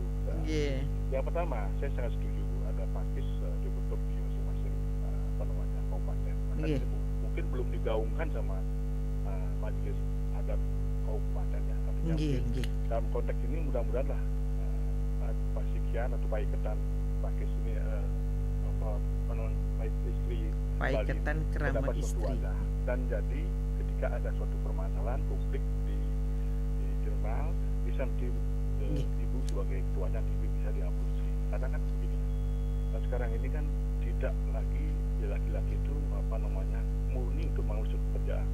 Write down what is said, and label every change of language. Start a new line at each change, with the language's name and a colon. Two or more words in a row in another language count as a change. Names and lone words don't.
Indonesian: Nah, yang pertama saya sangat setuju ada Pakis dibentuk di masing-masing kabupaten. Mungkin belum digaungkan sama majelis adat kabupaten ya. Artinya dalam konteks ini mudah-mudahan lah Pasikian atau Paiketan Pakis ini istri Paiketan kerama istri. Dan jadi ketika ada suatu permasalahan publik di jurnal bisa nanti ibu sebagai ketuanya bisa diapusi. Karena kan begini, nah sekarang ini kan tidak lagi laki-laki itu murni untuk mengurus pekerjaan.